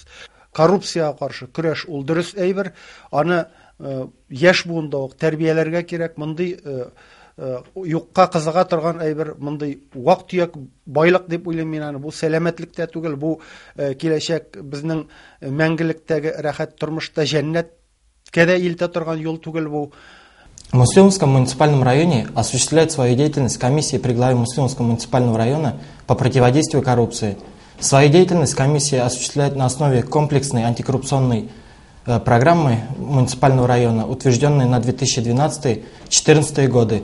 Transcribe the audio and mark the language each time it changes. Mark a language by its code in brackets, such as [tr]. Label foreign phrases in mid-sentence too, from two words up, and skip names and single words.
[tt] Коррупциягә каршы көрәш ул дөрес әйбер. Аны яшь буында ук тәрбияләргә кирәк. Мондый юкка кызыга торган әйбер, мондый вак-төяк байлык дип уйлыйм мин аны. Бу сәламәтлектә түгел, бу киләчәк безнең мәңгелектәге рәхәт тормышта җәннәткә дә илтә торган юл түгел бу. [ru] В Муслимском муниципальном районе осуществляет свою деятельность комиссия при главе Муслимского муниципального района по противодействию коррупции. Свою деятельность комиссия осуществляет на основе комплексной антикоррупционной программы муниципального района, утвержденной на 2012-2014 годы.